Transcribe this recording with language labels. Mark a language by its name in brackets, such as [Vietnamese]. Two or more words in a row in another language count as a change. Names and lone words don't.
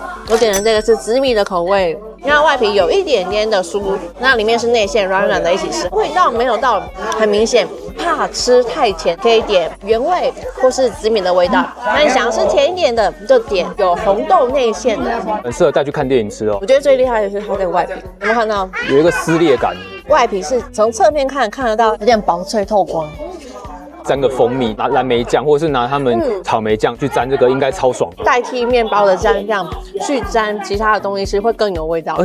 [Chinese] 我点的这個是紫米的口味，那外皮有一點點的酥，那裡面是內餡軟軟的一起吃，味道沒有到很明顯。怕吃太甜，可以點原味或是紫米的味道。那你想要吃甜一點的，就點有紅豆內餡的。很適合帶去看電影吃哦。我覺得最厲害的是它的外皮，有沒有看到？有一個撕裂感。外皮是從側面看得到，有點薄脆透光。沾個蜂蜜，拿藍莓醬，或者是拿他們草莓醬去沾這個，應該超爽的。代替麵包的蘸醬去沾其他的東西吃，會更有味道。